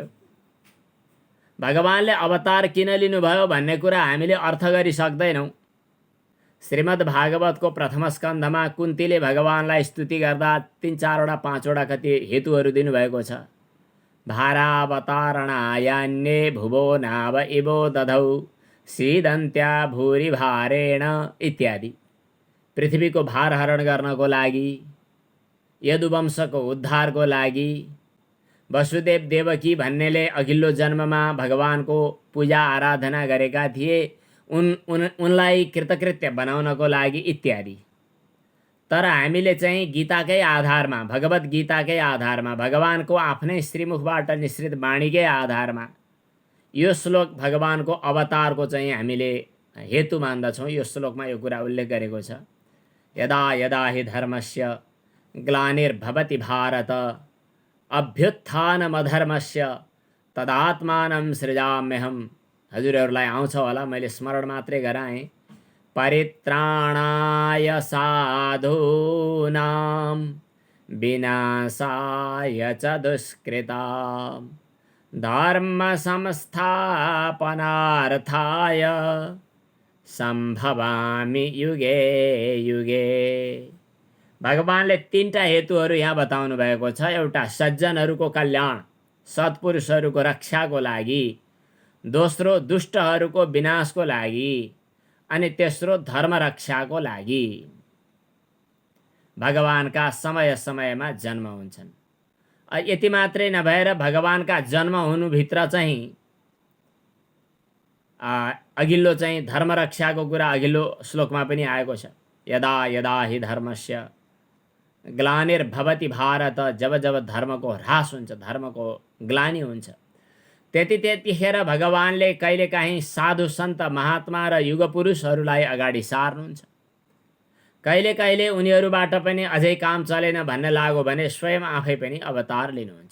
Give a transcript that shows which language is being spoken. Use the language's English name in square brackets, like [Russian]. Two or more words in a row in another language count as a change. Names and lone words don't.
[Nepali] भगवानले अवतार किन लिनुभयो भन्ने कुरा हामीले अर्थ गरि सक्दैनौँ। श्रीमद् भागवतको प्रथम स्कन्धमा कुन्तीले भगवानलाई स्तुति गर्दा 3-4 वटा 5 वटा कति हेतुहरू दिनुभएको छ। [Sanskrit] भारावतारणायान्ये भुवो नाव इवो दधौ सीदन्त्या भूरि भारेण इत्यादि। [Nepali] पृथ्वीको भार हरण गर्नको लागि, यदुवंशको उद्धारको लागि वसुदेव देवकी भन्नेले अघिल्लो जन्ममा भगवानको पूजा आराधना गरेका थिए, उनलाई कृतकृत्य बनाउनको लागि इत्यादि। तर हामीले चाहिँ गीताकै आधारमा, भगवत गीताकै आधारमा, भगवानको आफ्नै श्रीमुखबाट निश्रित वाणीकै आधारमा यो श्लोक भगवानको अवतारको चाहिँ हामीले हेतु मान्दछौँ। यो श्लोकमा यो कुरा उल्लेख गरेको छ, [Sanskrit] यदा यदा हि धर्मस्य ग्लानिर्भवति भारत अभ्युत्थानमधर्मस्य तदात्मानं सृजाम्यहम्। [Nepali] हजुरहरूलाई आउँछ होला, मैले स्मरण मात्रै गराएँ। [Sanskrit] परित्राणाय साधूनां विनाशाय च दुष्कृतां धर्म संस्थापनार्थाय सम्भवामि युगे युगे। [Nepali] भगवानले तीनटा हेतुहरू यहाँ बताउनु भएको छ। एउटा सज्जनहरूको कल्याण, सत्पुरुषहरूको रक्षाको लागि, दोस्रो दुष्टहरूको विनाशको लागि, अनि तेस्रो धर्म रक्षाको लागि भगवानका समय समयमा जन्म हुन्छन्। यति मात्रै नभएर भगवानका जन्म हुनुभित्र चाहिँ अघिल्लो चाहिँ धर्म रक्षाको कुरा अघिल्लो श्लोकमा पनि आएको छ। [Sanskrit] यदा यदा हि धर्मस्य ग्लानिर्भवति भारत, [Nepali] जब जब धर्मको ह्रास हुन्छ, धर्मको ग्लानि हुन्छ, त्यतिखेर भगवानले कहिलेकाहीँ साधु सन्त महात्मा र युगपुरुषहरूलाई अगाडि सार्नुहुन्छ। कहिले कहिले उनीहरूबाट पनि अझै काम चलेन भन्ने लाग्यो भने स्वयं आफै पनि अवतार लिनुहुन्छ।